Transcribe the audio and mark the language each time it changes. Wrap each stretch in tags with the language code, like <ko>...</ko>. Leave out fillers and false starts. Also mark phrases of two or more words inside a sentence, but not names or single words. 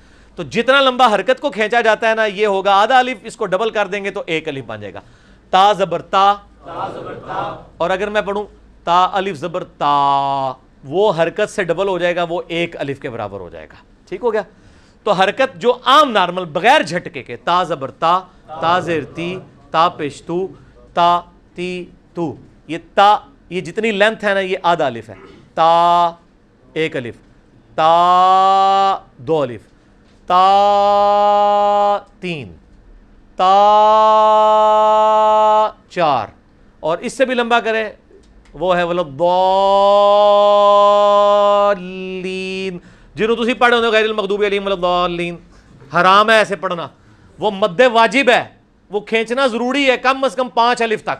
<ur>تو جتنا لمبا حرکت کو کھینچا جاتا ہے نا، یہ ہوگا آدھا الف، اس کو ڈبل کر دیں گے تو 1 الف بن جائے گا۔ تا زبر تا، اور اگر میں پڑھوں تا الف زبر تا، وہ حرکت سے ڈبل ہو جائے گا، وہ 1 الف کے برابر ہو جائے گا۔ ٹھیک ہو گیا؟ تو حرکت جو عام نارمل بغیر جھٹکے کے، تا زبر تا، تا زیر تی، تا پیش تو، تا تی تو، یہ تا، یہ جتنی لینتھ ہے نا یہ آدھا الف ہے۔ تا 1 الف، تا 2 الف، تا 3، تا 4، اور اس سے بھی لمبا کرے وہ ہے ولضالین،</ur> <pa>جنہوں تسی پڑھے ہوندے</pa> <ar>غیر المغضوب علیہم ولضالین۔</ar> <ur>حرام ہے ایسے پڑھنا، وہ مد واجب ہے، وہ کھینچنا ضروری ہے کم از کم 5 الف تک۔</ur>